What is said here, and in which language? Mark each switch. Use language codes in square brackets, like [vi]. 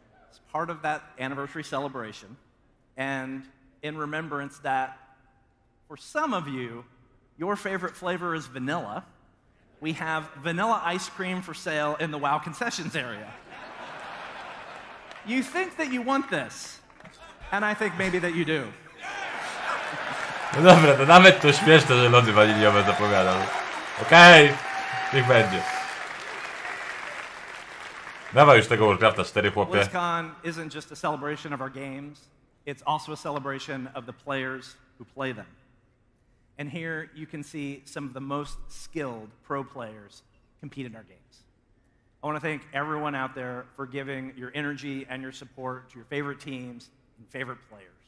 [en] It's part of that anniversary celebration. And in remembrance that for some of you, your favorite flavor is vanilla, we have vanilla ice cream for sale in the WoW concessions area. You think that you want this, and I think maybe that you do. [pl] No dobra, to nawet to śmieszne, że lody waniliowe zapowiadał. Okej, niech będzie. Dawaj już tego Warcrafta 4, chłopie. [en] BlizzCon isn't just a celebration of our games, it's also a celebration of the players who play them. And here you can see some of the most skilled pro players compete in our games. I want to thank everyone out there for giving your energy and your support to your favorite teams and favorite players.